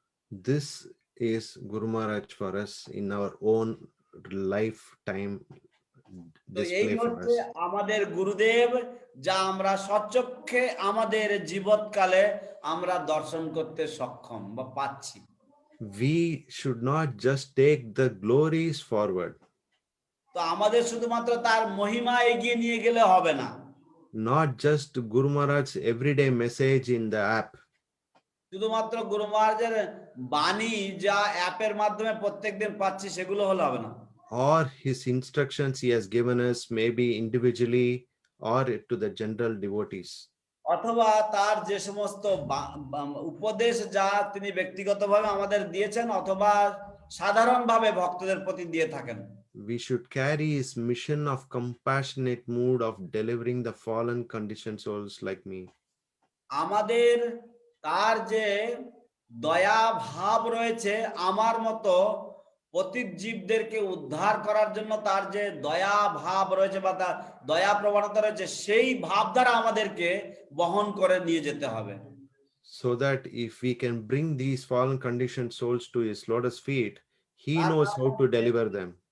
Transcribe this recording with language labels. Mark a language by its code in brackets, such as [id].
[en] This is Guru Maharaj for us in our own lifetime [bn] তো এই [en] display for [bn] হচ্ছে [en] us. [bn] আমাদের গুরুদেব, যা আমরা সচক্ষে আমাদের জীবৎকালে আমরা দর্শন করতে সক্ষম বা পাচ্ছি। [en] We should not just take the glories forward, [bn] তো আমাদের শুধুমাত্র তার মহিমা এগিয়ে নিয়ে গেলে হবে না, [en] not just Guru Maharaj's everyday message in the app, [bn] শুধুমাত্র গুরু মহারাজের বাণী যা অ্যাপের মাধ্যমে প্রত্যেকদিন পাচ্ছি সেগুলো হলে হবে না, [en] or his instructions he has given us maybe individually or to the general devotees. [bn] অথবা তার যে সমস্ত উপদেশ যা তিনি ব্যক্তিগতভাবে আমাদের দিয়েছেন অথবা সাধারণভাবে ভক্তদের প্রতি দিয়ে থাকেন। [en] We should carry his mission of compassionate mood of delivering the fallen conditioned souls like me. [bn] আমাদের তার যে দয়া ভাব রয়েছে, আমার মতো পতিত জীবদেরকে উদ্ধার করার জন্য তার যে দয়া ভাব রয়েছে বা তার দয়া প্রবণতা রয়েছে, সেই ভাব দ্বারা আমাদেরকে বহন করে নিয়ে যেতে হবে। [en] So that if we can bring these fallen conditioned souls to his lotus feet, he knows how to deliver them.